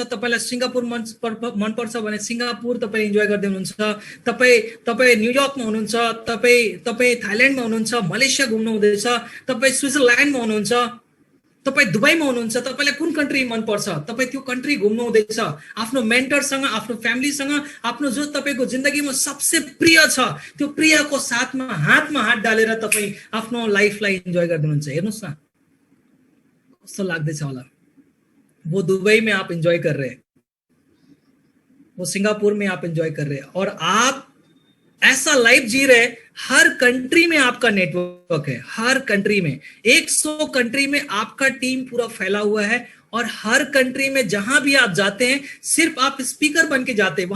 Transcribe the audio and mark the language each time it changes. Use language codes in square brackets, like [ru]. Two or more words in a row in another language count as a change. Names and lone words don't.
[ne] तपाईलाई सिंगापुर मन पर्छ भने सिंगापुर तपाई इन्जोय गर्दै हुनुहुन्छ, तपाई न्यूयर्कमा हुनुहुन्छ, तपाई थाइल्यान्डमा हुनुहुन्छ, मलेसिया घुम्नु हुँदैछ, तपाई स्विजरल्यान्डमा हुनुहुन्छ, तपाई दुबईमा हुनुहुन्छ, तपाईलाई कुन कन्ट्री मन पर्छ तपाई त्यो कन्ट्री घुम्नु हुँदैछ, आफ्नो मेन्टरसँग, आफ्नो फ्यामिलीसँग, आफ्नो जो तपाईको जिन्दगीमा सबसे प्रिय छ त्यो प्रियको साथमा हातमा हात डालेर तपाई आफ्नो लाइफलाई इन्जोय गर्दै हुनुहुन्छ। हेर्नुस् न कस्तो लाग्दैछ होला। [hi] वो दुबई में आप एंजॉय कर रहे हैं, वो सिंगापुर में आप एंजॉय कर रहे हैं और आप ऐसा लाइफ जी रहे। हर कंट्री में आपका नेटवर्क है, हर कंट्री में 100 कंट्री में आपका टीम पूरा फैला हुआ है और हर कंट्री में जहां भी आप जाते हैं सिर्फ आप स्पीकर बन के जाते हैं।